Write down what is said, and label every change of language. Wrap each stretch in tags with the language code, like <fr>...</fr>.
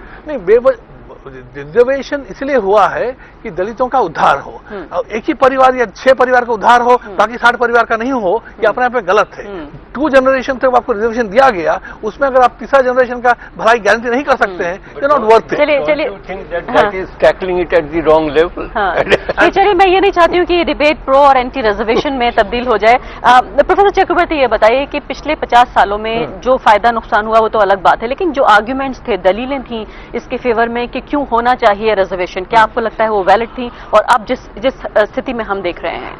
<hi>नहीं, रिजर्वेशन इसलिए हुआ है कि दलितों का उद्धार हो। और एक ही परिवार या 6 परिवार का उद्धार हो, बाकी 60 परिवार का नहीं हो, ये अपने आप में गलत है। 2 जनरेशन तक आपको रिजर्वेशन दिया गया, उसमें अगर आप तीसरा जनरेशन का भलाई गारंटी नहीं कर सकते हैं,</hi> <en>You not worth it.</en> <hi>चलिए</hi> <en>that is tackling it at the wrong level.</en> <hi>चलिए, मैं ये नहीं चाहती हूँ कि ये डिबेट प्रो और एंटी रिजर्वेशन में तब्दील हो जाए। प्रोफेसर चक्रवर्ती, ये बताइए कि पिछले 50 सालों में जो फायदा नुकसान हुआ वो तो अलग बात है, लेकिन जो आर्ग्यूमेंट्स थे, दलीलें थी इसके फेवर में कि क्यों होना चाहिए रिजर्वेशन, क्या आपको लगता है वो वैलिड थी? और अब जिस स्थिति में हम देख रहे हैं,</hi>